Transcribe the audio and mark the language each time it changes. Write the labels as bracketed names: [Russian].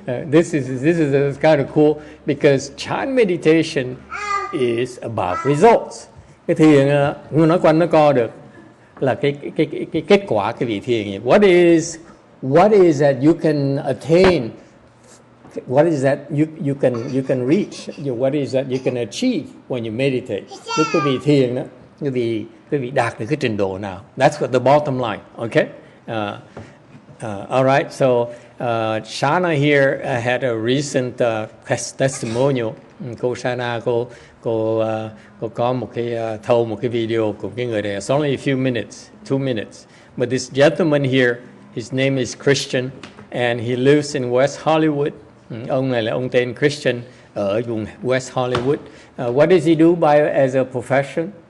[English] This is kind of cool because Chan meditation is about results. [Vietnamese] Cái thiền nói quanh nó co được là cái kết quả cái vị thiền. [English] What is that you can attain? What is that you can reach? What is that you can achieve when you meditate? [Vietnamese] Lúc quý vị thiền đó, quý vị đạt được cái trình độ nào? [English] That's what the bottom line. Okay. All right. So Shana here had a recent testimonial. [Vietnamese] Cô Shana cô có một cái video của cái người này. [English] It's only a few minutes, 2 minutes. But this gentleman here, his name is Christian, and he lives in West Hollywood. [Vietnamese] Ông này là ông tên Christian ở vùng West Hollywood. [English] What does he do as a profession?